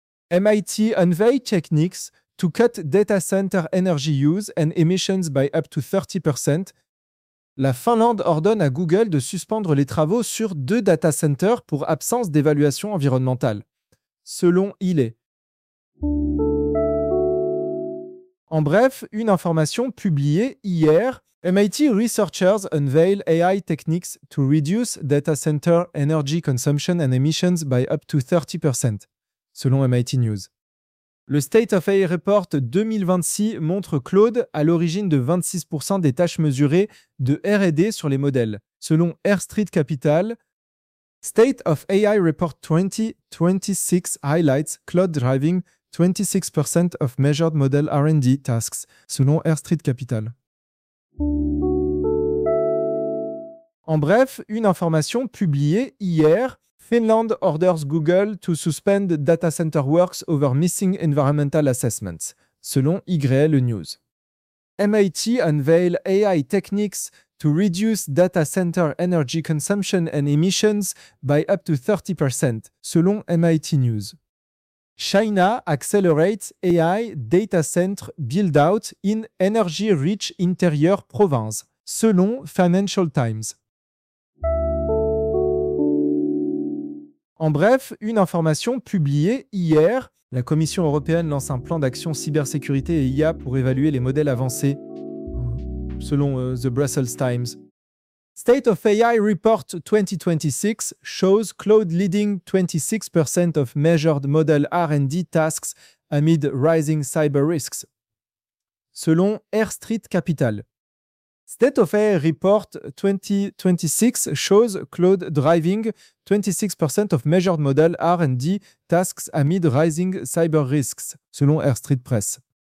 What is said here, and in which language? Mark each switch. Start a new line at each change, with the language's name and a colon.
English: MIT unveil techniques to cut data center energy use and emissions by up to 30%.
French: La Finlande ordonne à Google de suspendre les travaux sur deux data centers pour absence d'évaluation environnementale, selon Ile. En bref, une information publiée hier,
English: MIT researchers unveil AI techniques to reduce data center energy consumption and emissions by up to 30%, selon MIT News.
French: Le State of AI Report 2026 montre Claude à l'origine de 26% des tâches mesurées de R&D sur les modèles, selon Airstreet Capital.
English: State of AI Report 2026 highlights Claude driving 26% of measured model R&D tasks, selon Airstreet Capital.
French: En bref, une information publiée hier,
English: Finland orders Google to suspend data center works over missing environmental assessments, selon YL News. MIT unveil AI techniques to reduce data center energy consumption and emissions by up to 30%, selon MIT News. China accelerates AI data center build-out in energy-rich interior province, selon Financial Times.
French: En bref, une information publiée hier, la Commission européenne lance un plan d'action cybersécurité et IA pour évaluer les modèles avancés, selon The Brussels Times.
English: State of AI Report 2026 shows Claude leading 26% of measured model R&D tasks amid rising cyber risks, selon Airstreet Capital. State of AI Report 2026 shows Claude driving 26% of measured model R&D tasks amid rising cyber risks, selon Airstreet Press.